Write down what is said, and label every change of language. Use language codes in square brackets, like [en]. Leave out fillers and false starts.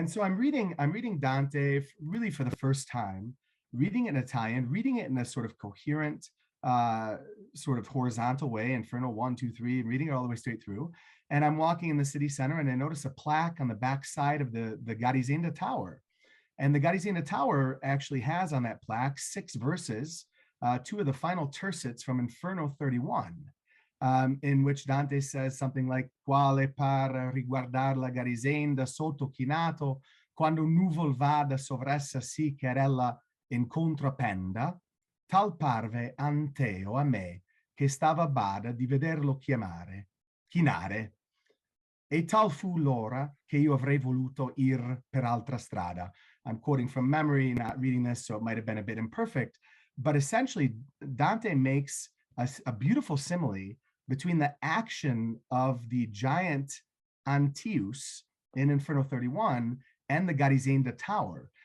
[en] And so I'm reading Dante really for the first time, reading it in Italian, reading it in a sort of coherent, sort of horizontal way, Inferno 1, 2, 3, and reading it all the way straight through. And I'm walking in the city center and I notice a plaque on the back side of the Garisenda Tower. And the Garisenda Tower actually has on that plaque 6 verses, 2 of the final tercets from Inferno 31. In which Dante says something like [it] quale par riguardar la Garisenda sotto chinato quando nuvol vada sovressa sì cherella in contrapenda tal parve Anteo a me che stava bada di vederlo chinare e tal fu l'ora che io avrei voluto ir per altra strada. [en] I'm quoting from memory, not reading this, so it might have been a bit imperfect, but essentially Dante makes a beautiful simile between the action of the giant Antius in Inferno 31 and the Garisenda Tower.